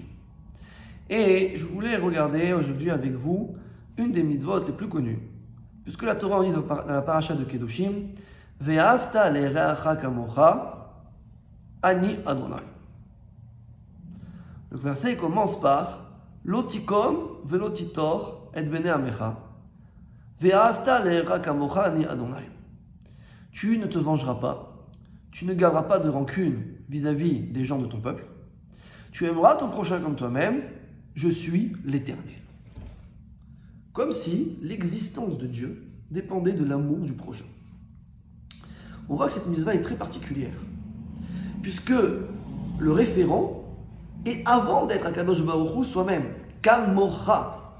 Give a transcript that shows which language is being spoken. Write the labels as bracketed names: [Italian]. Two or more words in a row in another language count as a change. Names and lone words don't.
[French] Et je voulais regarder aujourd'hui avec vous une des mitzvot les plus connues, puisque la Torah dit dans la paracha de Kedoshim, [Hebrew] ואהבת לרעך כמוך אני יהוה. [French] Le verset commence par [Hebrew] לא תקום ולא תטור את בני עמך ואהבת לרעך כמוך אני יהוה. [French] Tu ne te vengeras pas, tu ne garderas pas de rancune vis-à-vis des gens de ton peuple, tu aimeras ton prochain comme toi-même. Je suis l'Éternel. Comme si l'existence de Dieu dépendait de l'amour du prochain. On voit que cette mitzvah est très particulière, puisque le référent est avant d'être [Hebrew] הקדוש ברוך הוא [French] soi-même, Kamocha.